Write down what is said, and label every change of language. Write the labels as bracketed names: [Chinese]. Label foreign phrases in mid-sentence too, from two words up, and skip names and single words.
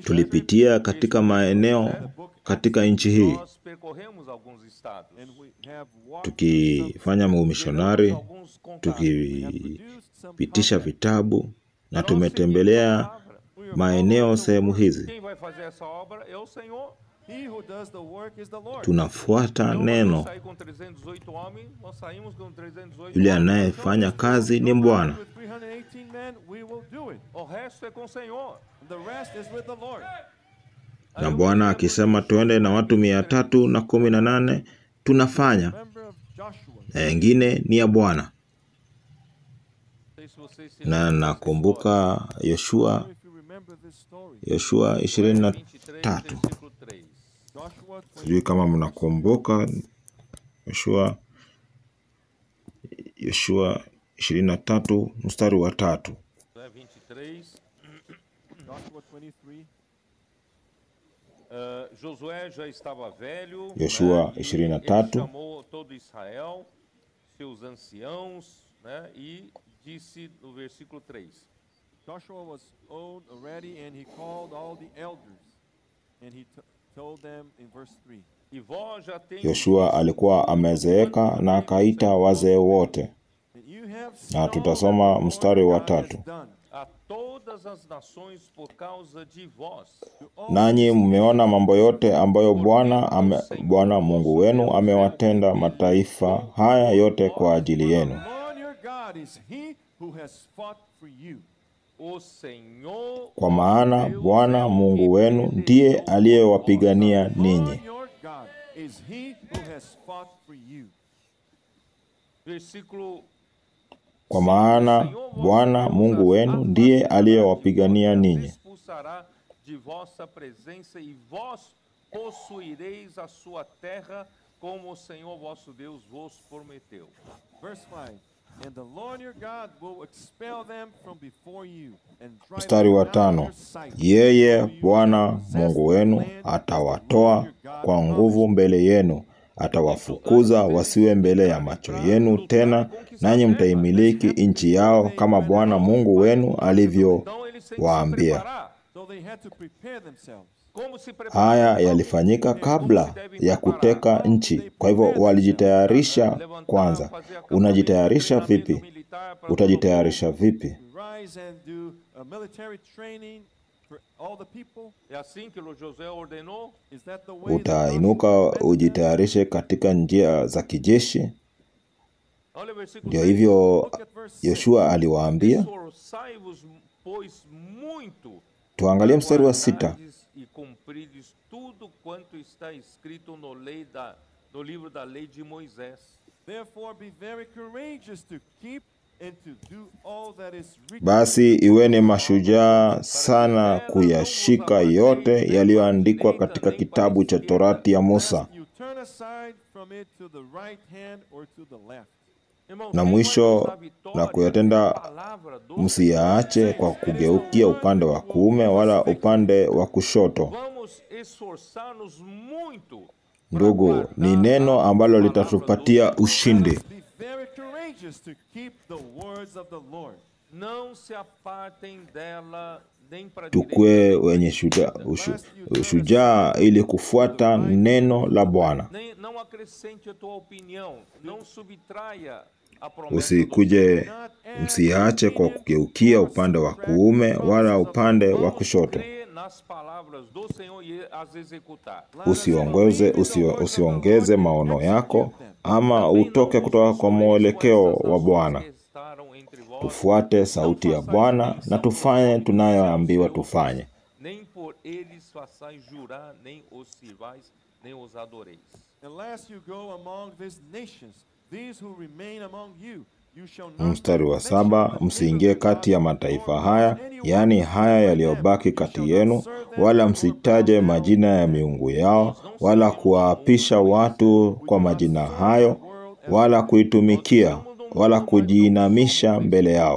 [Swahili] Tulipitia katika maeneo katika nchi hii [Portuguese] nós percorremos alguns estados. [English] and we have walked [Swahili] tukifanya maumishonari, [Portuguese] Alguns contatos. [Swahili] tukipitisha vitabu na tumetembelea maeneo sehemu hizi. [Portuguese] Quem vai fazer essa obra é o Senhor. [English] He who does the work is the Lord. [Swahili] Tunafuata [Portuguese] Então, [Swahili] neno. [Portuguese] nós saímos com 318 homens, nós saímos com 318 [Swahili] Yule [Portuguese] homens. [Swahili] anayefanya kazi ni Bwana. [English] With 318 men, we will do it. [Portuguese] O resto é com o Senhor. [English] The rest is with the Lord. [Swahili] Na Bwana akisema tuende na watu 318 tunafanya, [English] Remember of Joshua. [Swahili] na wengine ni ya Bwana. [Portuguese] Não sei se vocês se [Swahili] Na [Portuguese] lembram [Swahili] nakumbuka Yoshua [English] If you remember this story, [Portuguese] 23. 23, versículo 3. [English] Joshua [Swahili] Sijui kama mnakumbuka Yoshua 23 mstari wa 3. [English] 23. Joshua 23. [Portuguese] Josué já estava velho, [Swahili] Yoshua [Portuguese] e [Swahili] 23. [Portuguese] ele chamou todo Israel, seus anciãos, né, e disse no versículo 3. [English] Joshua was old already, and he called all the elders, and he told them in verse 3. [Portuguese] E vós já tendes [Swahili] Yoshua alikuwa amezeeka na akaita wazee wote. [English] And you have [Swahili] Na [English] seen all [Swahili] tutasoma [English] that the [Swahili] mstari wa [English] Lord God has [Swahili] 3. [English] done. [Portuguese] a todas as nações por causa de vós. [English] To all [Swahili] Nanyi mmeona mambo yote ambayo Bwana Mungu wenu amewatenda mataifa haya yote kwa ajili yenu. [English] the Lord your God is he who has fought for you. [Portuguese] O Senhor, [Swahili] Kwa maana Bwana Mungu wenu ndiye aliyewapigania [English] The [Swahili] ninyi. [English] Lord your God is he who has fought for you. [Portuguese] versículo [Swahili] Kwa maana Bwana Mungu wenu ndiye aliyewapigania ninyi. [Portuguese] expulsará de vossa presença e vós possuireis a sua terra como o Senhor vosso Deus vos prometeu. [English] Verse 5. And the Lord your God will expel them from before you and drive [Swahili] Mstari wa [English] them out of [Swahili] 5. [English] your sight. [Swahili] Yeye Bwana Mungu wenu atawatoa kwa nguvu mbele yenu, atawafukuza wasiwe mbele ya macho yenu tena, nanyi mtaimiliki nchi yao kama Bwana Mungu wenu alivyowaambia. [Portuguese] Então eles têm que se preparar. [English] So they had to prepare themselves. [Portuguese] Como se preparar? [Swahili] Haya yalifanyika kabla ya kuteka nchi, kwa hivyo walijitayarisha kwanza. Unajitayarisha vipi? Utajitayarisha vipi? [English] Rise and do a military training for all the people. [Portuguese] É assim que Josué ordenou. [English] Is that the way that [Swahili] Utainuka ujitayarishe katika njia za kijeshi. [Portuguese] Olha o versículo [Swahili] Ndio [Portuguese] 6. [Swahili] hivyo [English] Look at verse 6. [Swahili] Yoshua aliwaambia. [Portuguese] Esforçai-vos, pois, muito [Swahili] Tuangalie mstari wa 6. [Portuguese] guardardes e cumprides tudo quanto está escrito no livro da lei de Moisés. [English] Therefore be very courageous to keep and to do all that is written. [Swahili] Basi iweni mashujaa sana kuyashika yote yaliyoandikwa katika kitabu cha Torati ya Musa. [English] You turn aside from it to the right hand or to the left. [Portuguese] Irmãos, [Swahili] Na [Portuguese] quem [Swahili] mwisho [Portuguese] vai nos dar vitória [Swahili] na kuyatenda [Portuguese] é a palavra do [Swahili] msiyaache kwa kugeukia upande wa kuume wala upande wa kushoto. [Portuguese] Vamos esforçar-nos muito [Swahili] Ndugu, ni neno ambalo litatupatia ushindi. [English] Be very courageous to keep the words of the Lord. [Portuguese] Não se apartem dela nem para [Swahili] Tukue wenye shujaa ili kufuata neno la Bwana. [Portuguese] Não acrescente a tua opinião, não subtraia a promessa. [Swahili] Usikuje, msiache kwa kugeukia upande wa kuume wala upande wa kushoto. [Portuguese] Nas palavras do Senhor e as executar. [Swahili] Usiongeze maono yako ama utoke kutoka kwa mwelekeo wa Bwana. Tufuate sauti ya Bwana na tufanye tunayoambiwa tufanye. [Portuguese] Nem por eles façais jurar, nem os sirvais, nem os adoreis. [English] Unless you go among these nations, these who remain among you, you shall not. [Swahili] Mstari wa 7, msiingie kati ya mataifa haya, yaani haya yaliyobaki kati yenu, wala msitaje majina ya miungu yao, wala kuwaapisha watu kwa majina hayo, wala kuitumikia, wala kujiinamisha mbele yao.